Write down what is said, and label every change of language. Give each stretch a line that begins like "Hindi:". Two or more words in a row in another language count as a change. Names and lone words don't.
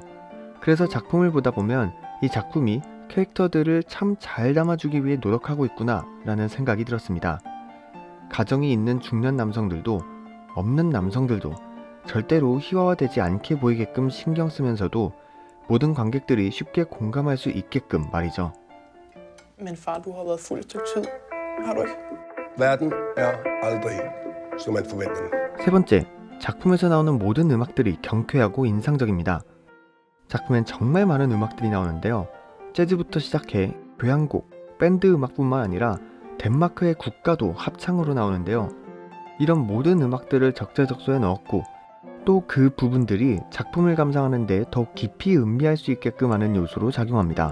Korean: 그래서 작품을 보다 보면 이 작품이 캐릭터들을 참 잘 담아주기 위해 노력하고 있구나 라는 생각이 들었습니다. 가정이 있는 중년 남성들도 없는 남성들도 절대로 희화화되지 않게 보이게끔 신경 쓰면서도 모든 관객들이 쉽게 공감할 수 있게끔 말이죠.
Danish: Men far, du har været fuld et stykke tid. Har du ikke? Verden er aldrig, som man forventer.
Korean: 세 번째, 작품에서 나오는 모든 음악들이 경쾌하고 인상적입니다. 작품엔 정말 많은 음악들이 나오는데요. 재즈부터 시작해 교향곡, 밴드 음악뿐만 아니라 덴마크의 국가도 합창으로 나오는데요. 이런 모든 음악들을 적재적소에 넣었고 또 그 부분들이 작품을 감상하는 데 더욱 깊이 음미할 수 있게끔 하는 요소로 작용합니다.